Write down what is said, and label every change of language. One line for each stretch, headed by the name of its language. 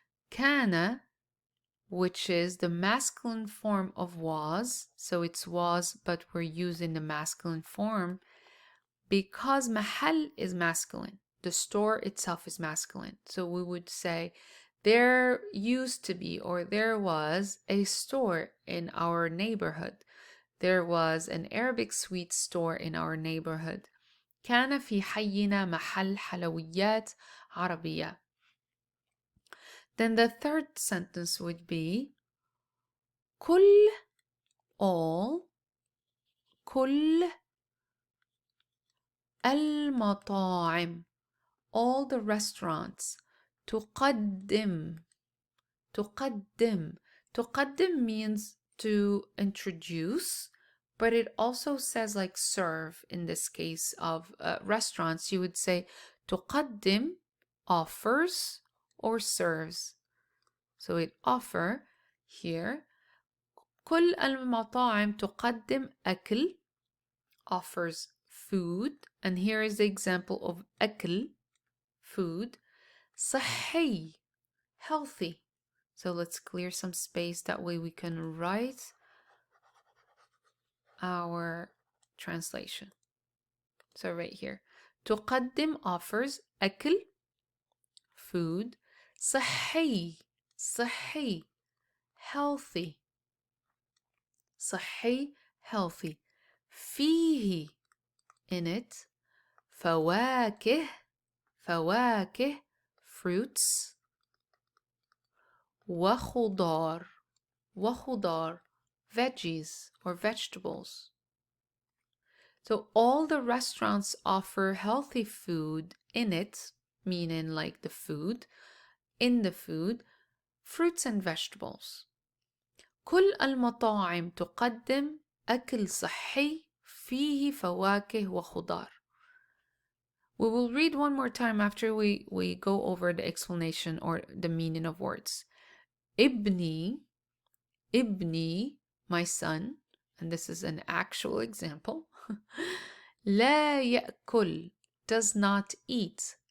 Arabic: كان,
English: which is the masculine form of was, so it's was, but we're using the masculine form because
Arabic: محل
English: is masculine. The store itself is masculine. So we would say there used to be, or there was, a store in our neighborhood. There was an Arabic sweet store in our neighborhood.
Arabic: كان في حينا محل حلويات عربية.
English: Then the third sentence would be
Arabic: كل,
English: all.
Arabic: كل المطاعم,
English: all the restaurants.
Arabic: تقدم. تقدم
English: means to introduce, but it also says like serve. In this case of restaurants, you would say
Arabic: تقدم,
English: offers or serves. So it offer here.
Arabic: كل المطاعم تقدم أكل,
English: offers food. And here is the example of
Arabic: أكل,
English: food.
Arabic: صحي,
English: healthy. So let's clear some space, that way we can write our translation. So right here,
Arabic: تقدم
English: offers,
Arabic: أكل,
English: food.
Arabic: صحي صحي
English: healthy.
Arabic: صحي
English: healthy.
Arabic: فيه
English: in it.
Arabic: فواكه فواكه
English: fruits.
Arabic: وخضار وخضار
English: veggies or vegetables. So all the restaurants offer healthy food in it, meaning like the food, in the food, fruits and vegetables.
Arabic: كل المطاعم تقدم أكل صحي فيه فواكه وخضار.
English: We will read one more time after we go over the explanation or the meaning of words.
Arabic: ابني
English: my son, and this is an actual example.
Arabic: لا يأكل,
English: does not eat.